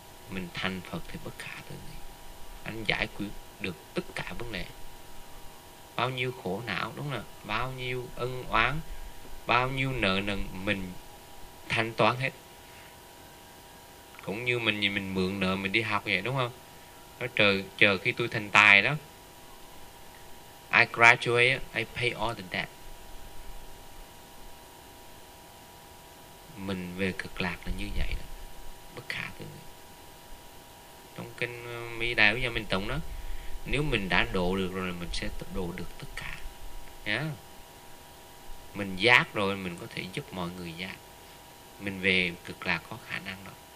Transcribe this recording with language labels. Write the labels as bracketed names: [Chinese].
[Vietnamese] Mình thành Phật thì bất khả tư nghị. Anh giải quyết được tất cả vấn đề. Bao nhiêu khổ não đúng không? Bao nhiêu ân oán, bao nhiêu nợ nần mình thanh toán hết. Cũng như mình gì mình mượn nợ mình đi học vậy đúng không? Nó chờ khi tôi thành tài đó. [English] I graduate, I pay all the debt. [Vietnamese] Mình về cực lạc là như vậy đó. Bất khả tư nghị. Trong kinh Mỹ Đại của mình tụng đó, nếu mình đã độ được rồi là mình sẽ độ được tất cả. Mình giác rồi mình có thể giúp mọi người giác. Mình về cực lạc có khả năng đó.